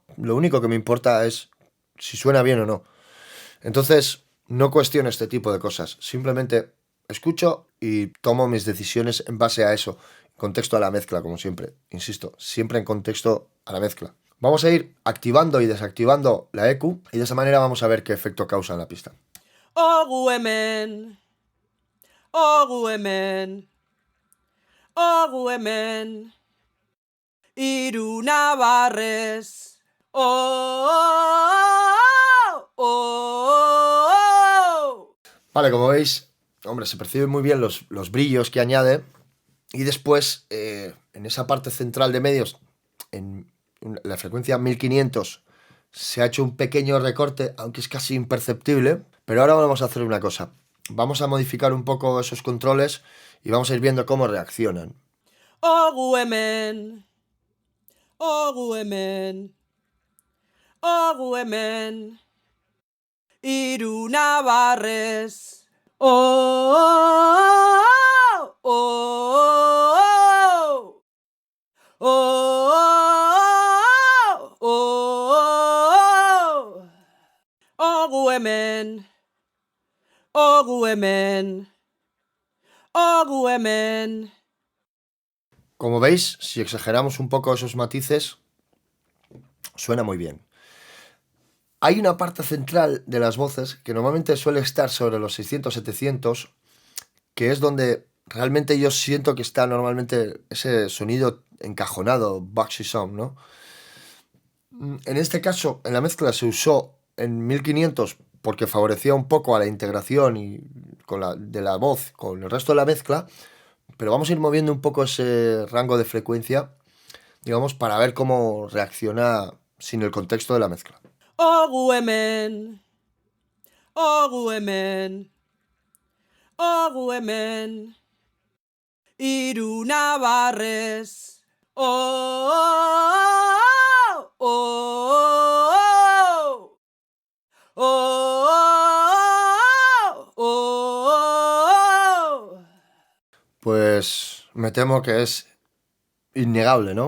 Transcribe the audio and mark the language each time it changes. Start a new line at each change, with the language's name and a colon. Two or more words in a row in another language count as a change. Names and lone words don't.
Spanish: Lo único que me importa es si suena bien o no. Entonces, no cuestiono este tipo de cosas. Simplemente escucho y tomo mis decisiones en base a eso. Contexto a la mezcla, como siempre. Insisto, siempre en contexto a la mezcla. Vamos a ir activando y desactivando la EQ y de esa manera vamos a ver qué efecto causa en la pista.
Basque: Ogu hemen, ogu hemen, ogu hemen, hiru nabarrez.
Spanish: Vale, como veis, hombre, se perciben muy bien los brillos que añade. Y después, en esa parte central de medios, en la frecuencia 1500, se ha hecho un pequeño recorte, aunque es casi imperceptible. Pero ahora vamos a hacer una cosa. Vamos a modificar un poco esos controles y vamos a ir viendo cómo reaccionan.
Basque: Ogu hemen, ogu hemen, ogu hemen, hiru nabarrez. Ogu hemen, ogu hemen, ogu hemen.
Spanish: Como veis, si exageramos un poco esos matices, suena muy bien. Hay una parte central de las voces que normalmente suele estar sobre los 600-700, que es donde realmente yo siento que está normalmente ese sonido encajonado,
English: boxy sound,
Spanish: ¿no? En este caso, en la mezcla se usó en 1500 porque favorecía un poco a la integración de la voz con el resto de la mezcla, pero vamos a ir moviendo un poco ese rango de frecuencia, digamos, para ver cómo reacciona sin el contexto de la mezcla.
Basque: Ogu hemen, ogu hemen, ogu hemen, hiru nabarrez.
Spanish: Pues me temo que es innegable, ¿no?